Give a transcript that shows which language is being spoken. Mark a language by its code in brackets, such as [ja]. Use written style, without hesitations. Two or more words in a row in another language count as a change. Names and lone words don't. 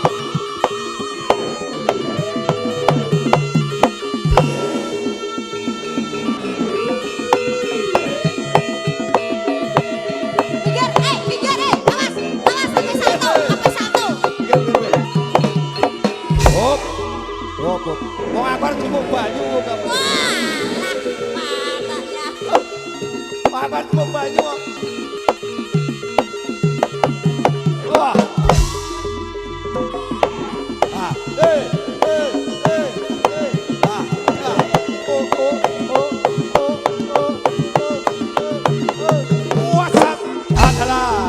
[jv] Minggir, awas sampai satu. Hop. Hop. Wong aku arep cukup banyu kok. Wah, patah ya. Wong aku arep cukup banyu kok. Wah. Ah, Ah, ah. [en] What's up? Akala.